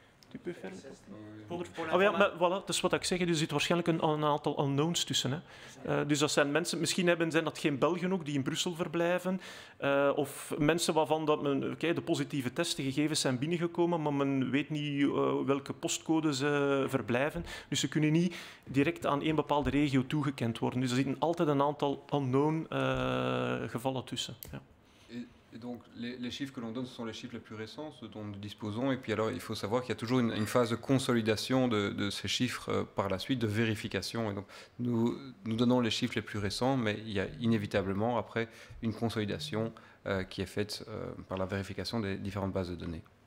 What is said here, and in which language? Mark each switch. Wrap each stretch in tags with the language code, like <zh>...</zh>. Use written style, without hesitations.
<fr>Tu peux faire</fr> <nl>maar voilà, dat is wat ik zeg. Er zit waarschijnlijk een aantal unknowns tussen. Hè. Dus dat zijn mensen, misschien zijn dat geen Belgen ook die in Brussel verblijven. Of mensen waarvan dat de positieve testgegevens zijn binnengekomen, maar men weet niet welke postcode ze verblijven. Dus ze kunnen niet direct aan één bepaalde regio toegekend worden. Dus er zitten altijd een aantal unknown gevallen tussen. Ja.</nl> <fr>Et donc, les chiffres que l'on donne, ce sont les chiffres les plus récents, ceux dont nous disposons. Et puis, alors, il faut savoir qu'il y a toujours une phase de consolidation de ces chiffres par la suite, de vérification. Et donc, nous donnons les chiffres les plus récents, mais il y a inévitablement, après, une consolidation qui est faite par la vérification des différentes bases de données.</fr>